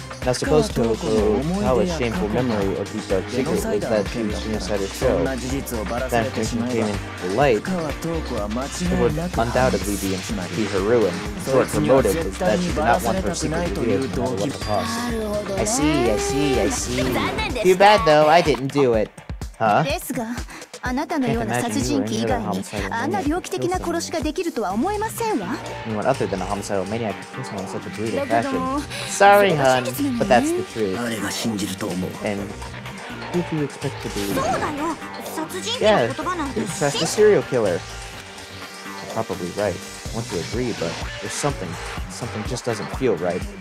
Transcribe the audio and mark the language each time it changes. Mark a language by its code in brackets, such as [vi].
[en] Now suppose Tokugawa's shameful memory or deep dark secret was that she was Genocider's Shou. If that information came into light, it would undoubtedly be her ruin. So her motive is that she did not want her secret revealed no matter what the cost. I see. Too bad though, I didn't do it. Huh? [ja] あなたのような殺人鬼以外にあんな猟奇的な殺しができるとは思えませんわ。 [en] Anyone other than a homicidal maniac could kill someone in such a brutal fashion. Sorry, hun, but that's the truth. And who do you expect to believe? Yeah, trust the serial killer. You're probably right. I want to agree, but there's something just doesn't feel right.